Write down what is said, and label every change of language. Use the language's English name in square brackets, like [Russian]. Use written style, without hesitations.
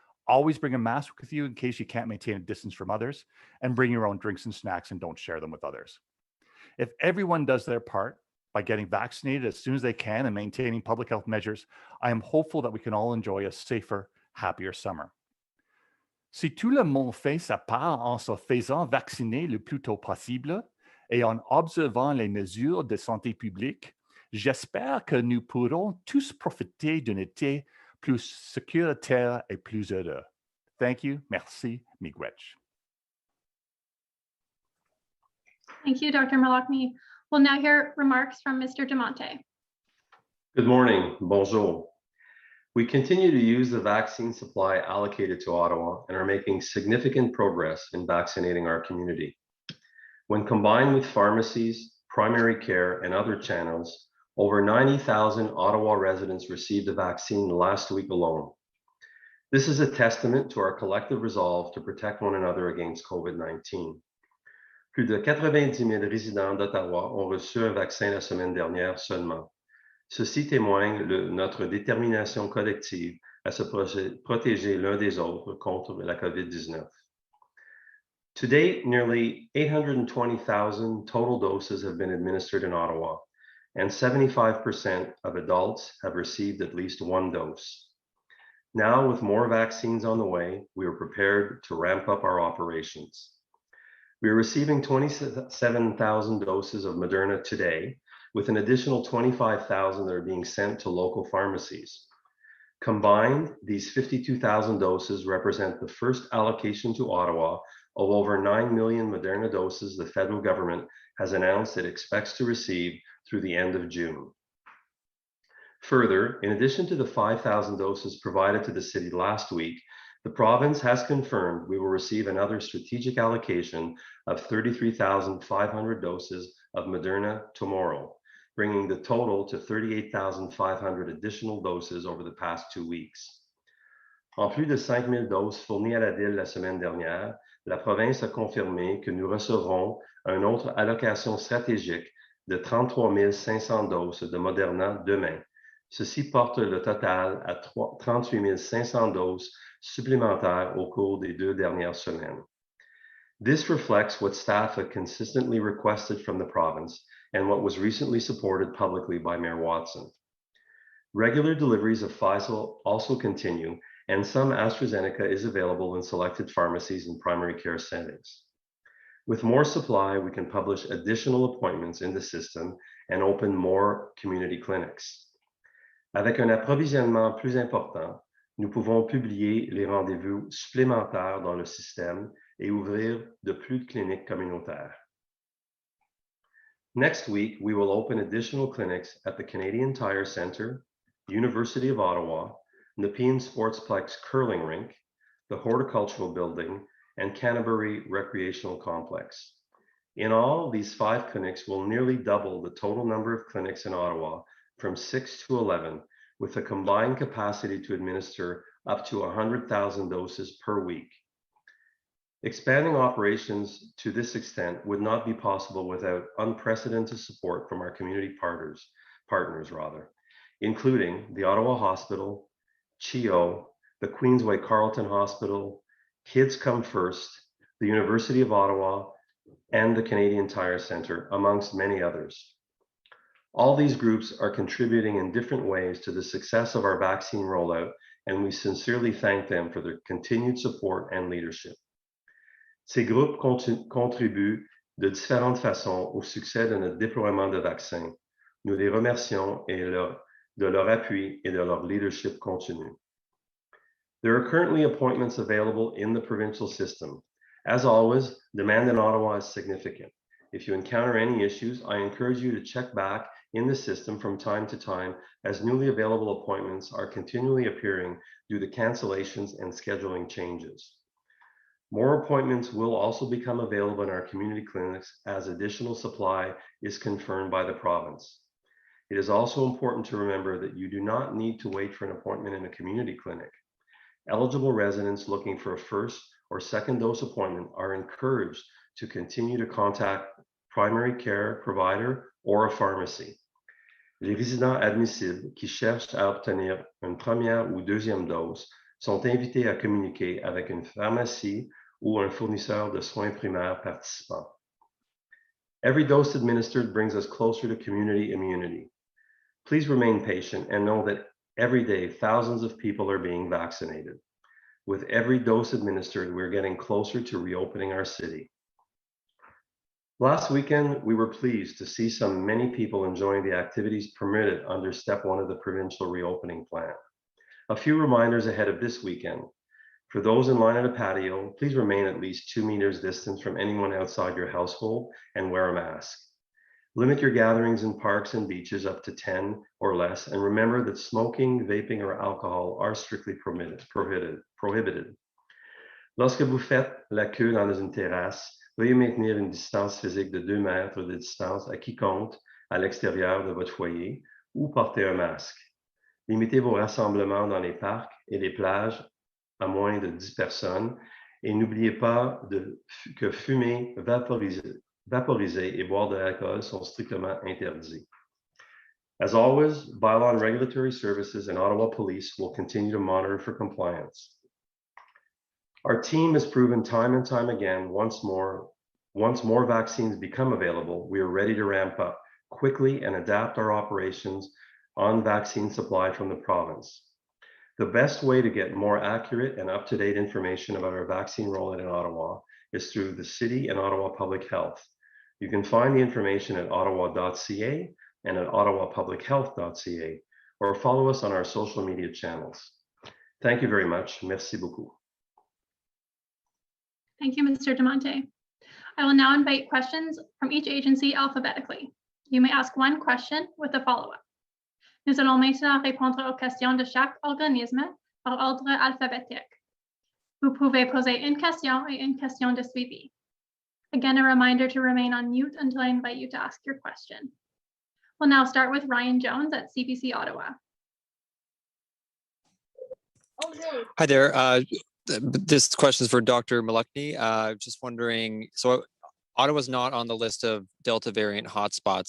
[English] Always bring a mask with you in case you can't maintain a distance from others, and bring your own drinks and snacks and don't share them with others. If everyone does their part by getting vaccinated as soon as they can and maintaining public health measures, I am hopeful that we can all enjoy a safer, happier summer. [French] Si tout le monde fait sa part en se faisant vacciner le plus tôt possible et en observant les mesures de santé publique, j'espère que nous pourrons tous profiter d'un été plus sécuritaire et plus heureux. [English] Thank you. [French] Merci, [Ojibwa] miigwech. [English] Thank you, Dr. Malakmi. We'll now hear remarks from Mr. Demonte. Good morning. [French] Bonjour. [English] We continue to use the vaccine supply allocated to Ottawa and are making significant progress in vaccinating our community. When combined with pharmacies, primary care, and other channels, over 90,000 Ottawa residents received the vaccine last week alone. This is a testament to our collective resolve to protect one another against COVID-19. [French] Plus de 90 000 résidents d'Ottawa ont reçu un vaccin la semaine dernière seulement. Ceci témoigne de notre détermination collective à se protéger l'un des autres contre la COVID-19. [English] To date, nearly 820,000 total doses have been administered in Ottawa, and 75% of adults have received at least one dose. Now, with more vaccines on the way, we are prepared to ramp up our operations. We are receiving 27,000 doses of Moderna today, with an additional 25,000 that are being sent to local pharmacies. Combined, these 52,000 doses represent the first allocation to Ottawa of over 9 million Moderna doses the federal government has announced it expects to receive through the end of June. Further, in addition to the 5,000 doses provided to the city last week, the province has confirmed we will receive another strategic allocation of 33,500 doses of Moderna tomorrow, bringing the total to 38,500 additional doses over the past 2 weeks. [French] En plus de 5 000 doses fournies à la ville la semaine dernière, la province a confirmé que nous recevrons une autre allocation stratégique de 33 500 doses de Moderna demain. Ceci porte le total à 38 500 doses supplémentaires au cours des 2 dernières semaines. [English] This reflects what staff have consistently requested from the province and what was recently supported publicly by Mayor Watson. Regular deliveries of Pfizer also continue, and some AstraZeneca is available in selected pharmacies and primary care settings. With more supply, we can publish additional appointments in the system and open more community clinics. [French] Avec un approvisionnement plus important, nous pouvons publier les rendez-vous supplémentaires dans le système et ouvrir de plus de cliniques communautaires. [English] Next week, we will open additional clinics at the Canadian Tire Centre, University of Ottawa, Nepean Sportsplex Curling Rink, the Horticultural Building, and Canterbury Recreational Complex. In all, these 5 clinics will nearly double the total number of clinics in Ottawa from 6 to 11, with a combined capacity to administer up to 100,000 doses per week. Expanding operations to this extent would not be possible without unprecedented support from our community partners, including the Ottawa Hospital, CHEO, the Queensway Carleton Hospital, Kids Come First, the University of Ottawa, and the Canadian Tire Centre, amongst many others. All these groups are contributing in different ways to the success of our vaccine rollout, and we sincerely thank them for their continued support and leadership. [French] Ces groupes contribuent de différentes façons au succès de notre déploiement de vaccins. Nous les remercions de leur appui et de leur leadership continu. [English] There are currently appointments available in the provincial system. As always, demand in Ottawa is significant. If you encounter any issues, I encourage you to check back in the system from time to time, as newly available appointments are continually appearing due to cancellations and scheduling changes. More appointments will also become available in our community clinics as additional supply is confirmed by the province. It is also important to remember that you do not need to wait for an appointment in a community clinic. Eligible residents looking for a first or second dose appointment are encouraged to continue to contact primary care provider or a pharmacy. [French] Les résidents admissibles qui cherchent à obtenir une première ou deuxième dose sont invités à communiquer avec une pharmacie ou un fournisseur de soins primaires participant. [English] Every dose administered brings us closer to community immunity. Please remain patient and know that every day thousands of people are being vaccinated. With every dose administered, we're getting closer to reopening our city. Last weekend, we were pleased to see many people enjoying the activities permitted under Step 1 of the provincial reopening plan. A few reminders ahead of this weekend. For those in line at a patio, please remain at least 2 meters distance from anyone outside your household and wear a mask. Limit your gatherings in parks and beaches up to 10 or less, and remember that smoking, vaping, or alcohol are strictly prohibited. [French] Lorsque vous faites la queue dans une terrasse, veuillez maintenir une distance physique de 2 mètres de distance à quiconque à l'extérieur de votre foyer ou portez un masque. Limitez vos rassemblements dans les parcs et les plages à moins de 10 personnes et n'oubliez pas que fumer, vaporiser et boire de l'alcool sont strictement interdits. [English] As always, Bylaw and Regulatory Services and Ottawa Police will continue to monitor for compliance. Our team has proven time and time again, once more vaccines become available, we are ready to ramp up quickly and adapt our operations on vaccine supply from the province. The best way to get more accurate and up-to-date information about our vaccine rollout in Ottawa is through the City and Ottawa Public Health. You can find the information at ottawa.ca and at ottawapublichealth.ca, or follow us on our social media channels. Thank you very much. [French] Merci beaucoup. [English] Thank you, Mr. Demonte. I will now invite questions from each agency alphabetically. You may ask one question with a follow-up. [French] Nous allons maintenant répondre aux questions de chaque organisme par ordre alphabétique. Vous pouvez poser une question et une question de suivi. [English] Again, a reminder to remain on mute until I invite you to ask your question. We'll now start with Ryan Jones at CBC Ottawa. Hi there. This question is for Dr. Malukny. Just wondering, so Ottawa's not on the list of Delta variant hotspots.